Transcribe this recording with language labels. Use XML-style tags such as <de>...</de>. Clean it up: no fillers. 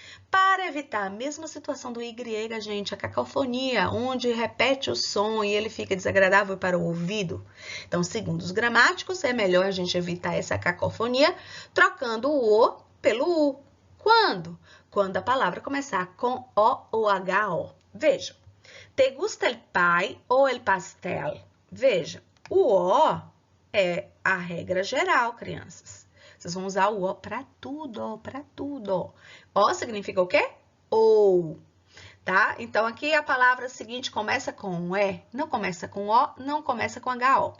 <pt>Para evitar a mesma situação do Y, gente, a cacofonia, onde repete o som e ele fica desagradável para o ouvido. Então, segundo os gramáticos, é melhor a gente evitar essa cacofonia trocando o O pelo U. Quando? Quando a palavra começar com O ou HO. Veja,</pt> <es>te gusta el pie ou el pastel?</es> <pt>Veja, o O é a regra geral, crianças. Vocês vão usar o O para tudo, para tudo. O significa o quê? Ou, tá? Então, aqui a palavra seguinte começa com E, não começa com O, não começa com HO.</pt>